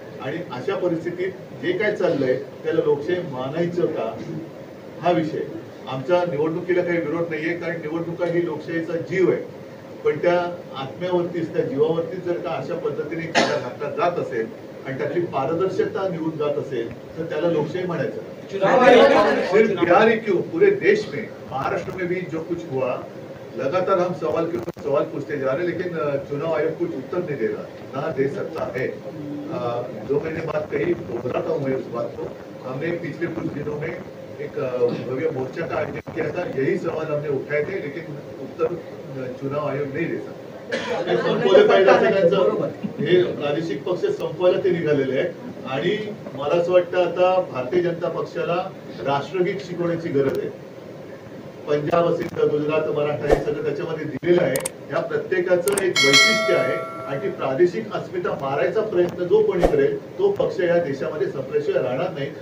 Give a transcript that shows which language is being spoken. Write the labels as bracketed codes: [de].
[mr] आणि अशा परिस्थितीत जे काय चाललंय त्याला लोकशाही मानायचं का, हा विषय। आमच्या निवडणुकीला काही विरोध नाहीये, कारण निवडणुका ही लोकशाहीचा जीव आहे। पण त्या आत्म्यावरतीच, त्या जीवावरतीच जर का अशा पद्धतीने कायदा घातला जात असेल आणि त्यातली पारदर्शकता निघून जात असेल तर त्याला लोकशाही म्हणायचं। [hi] सिर्फ बिहार ही क्यों, पूरे देश में, महाराष्ट्र में भी जो कुछ हुआ, लगातार हम सवाल के ऊपर सवाल पूछते जा रहे हैं, लेकिन चुनाव आयोग कुछ उत्तर नहीं दे रहा, ना दे सकता है। जो मैंने बात कही दोहराता हूँ मैं उस बात को। हमने पिछले कुछ दिनों में एक भव्य मोर्चा का आयोजन किया था, यही सवाल हमने उठाए थे, लेकिन उत्तर चुनाव आयोग नहीं दे सकता। [mr] संपवले पाहिजे असं त्यांचं हे प्रादेशिक पक्ष संपवायला ते निघालेले आहेत। आणि मला असं वाटतं आता भारतीय जनता पक्षाला राष्ट्रगीत शिकवण्याची गरज आहे। पंजाब असेल तर गुजरात, मराठा हे सगळं त्याच्यामध्ये दिलेलं आहे। या प्रत्येकाचं एक वैशिष्ट्य आहे आणि ती प्रादेशिक अस्मिता मारायचा प्रयत्न जो कोणी करेल तो पक्ष या देशामध्ये संपल्याशिवाय राहणार नाही।